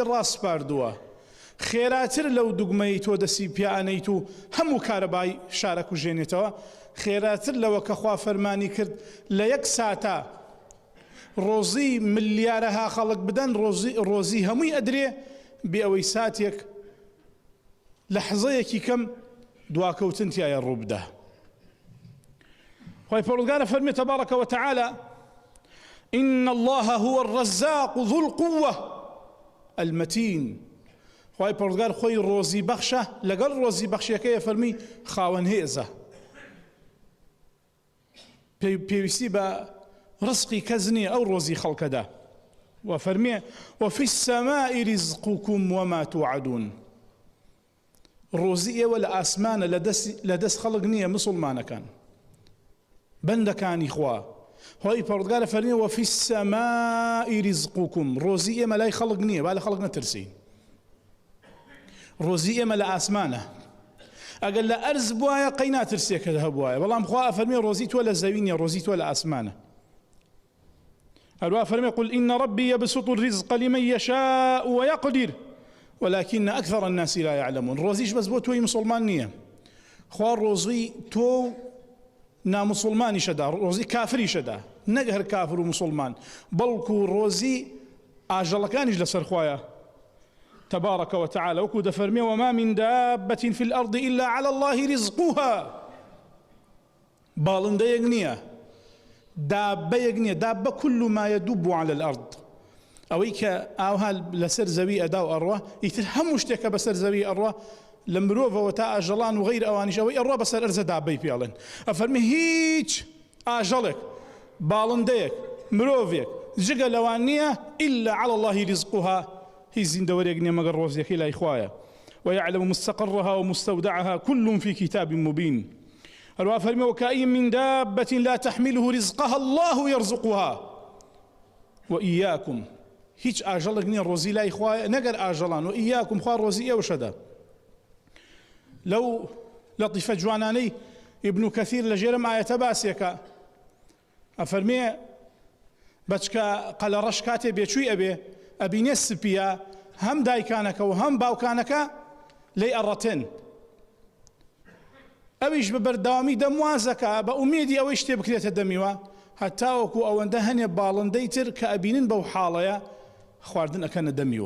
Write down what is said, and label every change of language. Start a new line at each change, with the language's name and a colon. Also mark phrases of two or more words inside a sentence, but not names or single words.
Central Kurdish: ڕاست پاردووە خێراتر لەو دوگمەی تۆ دەسی پیانەیت و هەموو کارەبای شارە کوژێنێتەوە، خێراتر لەوە کە خوا فەرمانی کرد لە 1 ساتە ڕۆزی ملیارەها خەڵک بدەن، ڕۆزی هەمووی ئەدرێ بێ ئەوەی ساتێک لەحزەیەکی کەم دواکەوتن تایە ڕوو بدە. خوای پەروەردگار فەرمێ
Arabic: تەبارەکە و تەعالە إن الله هو الرزاق ذو القوة المتين.
Central Kurdish: خوای پەروەردگار خۆی ڕۆزی بەخشە، لەگەڵ ڕۆزی بەخشیەکەیە فەرمی خاوەن هێزە، پێویستی بە ڕزقی کەس نییە ئەو ڕۆزی خەڵکەدا.
Arabic: و فەرمێ وفي السماء رزقكم وما توعدون.
Central Kurdish: ڕۆزی ئێوە لە ئاسمانە لە دەست خەڵک نییە مسڵمانەکان، بەندەکانی خوا. خوای پەروەردگار فەرمێ
Arabic: وفي السماء رزقكم،
Central Kurdish: ڕۆزی ئێمە لای خەڵک نییە، با لە خەڵک نەترسین، ڕۆزی ئێمە لە ئاسمانە. ئەگەر لە ئەرز بوایە قەی ناترسێکە هەبوایە، بەڵام خوا فەرمێ ڕۆزی تۆ لە زەوی نییە، ڕۆزی تۆ لە ئاسمانە. هەروە فەرمێ
Arabic: قل إن ربي يبسط الرزق لمن يشاء ويقدر ولكن أكثر الناس لا يعلمون.
Central Kurdish: ڕۆزیش بەس بۆ تۆی مسلمان نییە، خوا ڕۆزی تۆ نامسلمانی شەدا، ڕۆزی کافری شەدا، نەک هەر کافر و مسلمان، بەڵکو ڕۆزی ئاژەڵەکانیش لەسەر خوایە
Arabic: تبارك وتعالى.
Central Kurdish: وكو دفرمي
Arabic: وما من دابة في الأرض إلا على الله رزقها
Central Kurdish: باڵندەیەک نییە، دابەیەک نییە.
Arabic: دابە كل ما يدب على الأرض،
Central Kurdish: ئەوەی کە ئاوها لەسەر زەوی ئەدا و ئەڕوا، ئیتر هەموو شتێکە بەسەر زەوی ئەڕوا لە مرۆڤەوە تا ئاژەڵان و غەیر ئەوانیش ئەوەی ئەڕوا بەسەر ئەرزە دابەی پێڵێن. ئەفەرمی هیچ ئاژەڵێک، باڵندەیەک، مرۆڤێک جگە لەوان نییە
Arabic: إلا على الله رزقها،
Central Kurdish: هیچ زیندەوەرێک نییە مەگەر ڕۆزیەکەی لای خوایە.
Arabic: ويعلم مستقرها ومستودعها كل في كتاب مبين.
Central Kurdish: هەروە فەرمی
Arabic: وكأي من دابة لا تحمله رزقها الله يرزقها وإياكم.
Central Kurdish: هیچ ئاژەڵێک نییە ڕۆزی لای خوایە نەگەر ئاژەڵان، و ئیاکم خوا ڕۆزی ئێوەشەدا. لەو لەطیفە جوانانەی ئیبن کەثیر لە ژێرەم ئایەتە باسێکە، ئەفەرمێ بەچکە قەلەڕەش کاتێ بێچووی ئەبێ ئەبینێ سپیە هەم دایکانەکە و هەم باوکانەکە لێی ئەڕەتێن، ئەویش بە بەردەوامی دەموازەکە بە ئومێدی ئەوەی شتێ بکرێتە دەمیوە، هەتاوەکو ئەوەندە هەنێ باڵندەی تر کە ئەبینن بەو حاڵەیە خواردن ئەکەنە دەمیوە.